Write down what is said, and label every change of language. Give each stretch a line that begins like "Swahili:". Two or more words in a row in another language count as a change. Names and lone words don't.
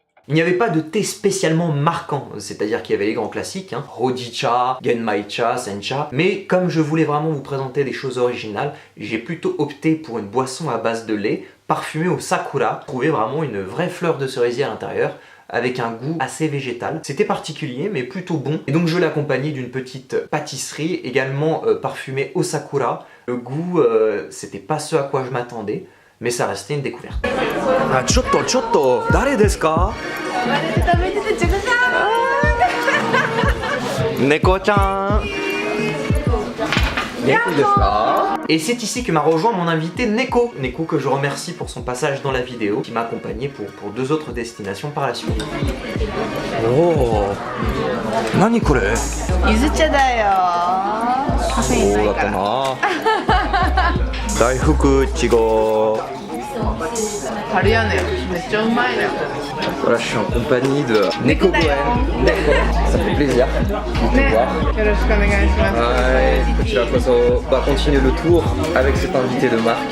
French: Il n'y avait pas de thé spécialement marquant, c'est-à-dire qu'il y avait les grands classiques, hein, Hojicha, Genmaicha, Sencha, mais comme je voulais vraiment vous présenter des choses originales, j'ai plutôt opté pour une boisson à base de lait, parfumée au sakura, trouver vraiment une vraie fleur de cerisier à l'intérieur, avec un goût assez végétal. C'était particulier mais plutôt bon, et donc je l'ai accompagné d'une petite pâtisserie, également parfumée au sakura. Le goût, c'était pas ce à quoi je m'attendais, mais ça restait une découverte.
Japanese: あ、ちょっと、誰ですか? Neko-chan.
French: Et c'est ici que m'a rejoint mon invité Neko. Neko que je remercie pour son passage dans la vidéo, qui m'a accompagné pour 2 autres destinations par la suite.
Japanese: おお、何これ? 柚子茶だよ. Café ないから。 Daifuku Chigo.
French: Voilà, je suis en compagnie de Neko Goen. Ça fait plaisir de te voir. On va continuer le tour avec cet invité de marque.